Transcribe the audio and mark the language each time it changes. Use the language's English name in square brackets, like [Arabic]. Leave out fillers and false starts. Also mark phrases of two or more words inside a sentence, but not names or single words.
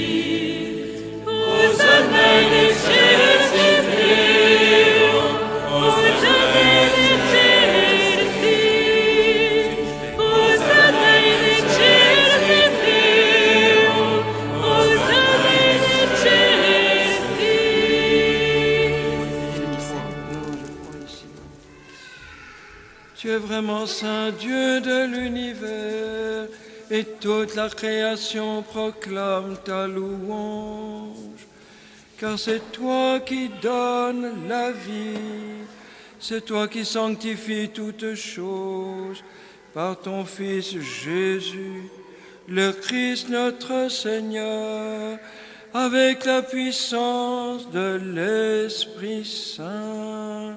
[Latin] Hosanna in excelsis Deo, Hosanna in excelsis, Hosanna in excelsis Deo, Hosanna in excelsis. [French] Tu es vraiment Saint Dieu de l'univers, et toute la création proclame ta louange. Car c'est toi qui donnes la vie, c'est toi qui sanctifies toutes choses par ton Fils Jésus, le Christ notre Seigneur, avec la puissance de l'Esprit Saint.